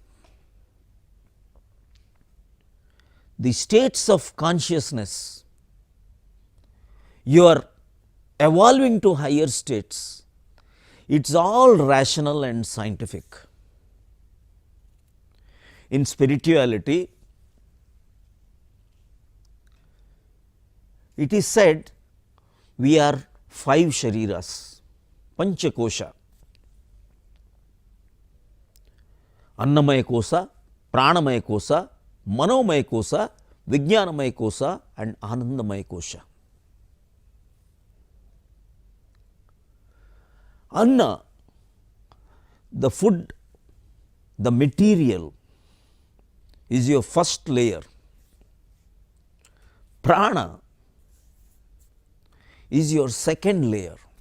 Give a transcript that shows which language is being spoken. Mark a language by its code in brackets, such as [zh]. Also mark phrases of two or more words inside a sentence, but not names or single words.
[en] The states of consciousness, you are evolving to higher states, it is all rational and scientific. In spirituality, it is said we are 5 shariras, [sa] पञ्चकोश अन्नमय कोश प्राणमय कोश मनोमय कोश विज्ञानमय कोश [en] and [sa] आनन्दमय कोश. [en] Anna, the food, the material is your first layer. Prana is your second layer.